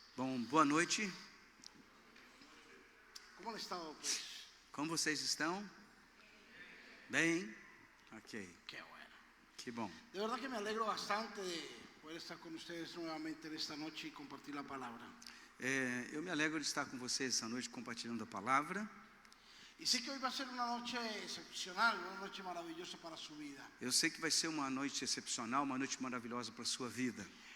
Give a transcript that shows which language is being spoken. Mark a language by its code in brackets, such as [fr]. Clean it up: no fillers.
[pt] Bom, boa noite. [es] ¿Cómo han estado, pues? [pt] Como vocês estão? Bem? Ok, [es] Qué bueno. [pt] que bom. [es] De verdad que me alegro bastante de poder estar con ustedes nuevamente en esta noche y compartir la palabra. [pt] Eu me alegro de estar com vocês essa noite compartilhando a palavra. [es] Y sé que hoy va a ser una noche excepcional, una noche maravillosa para su vida. [pt] Eu sei que vai ser uma noite excepcional, uma noite maravilhosa para a sua vida.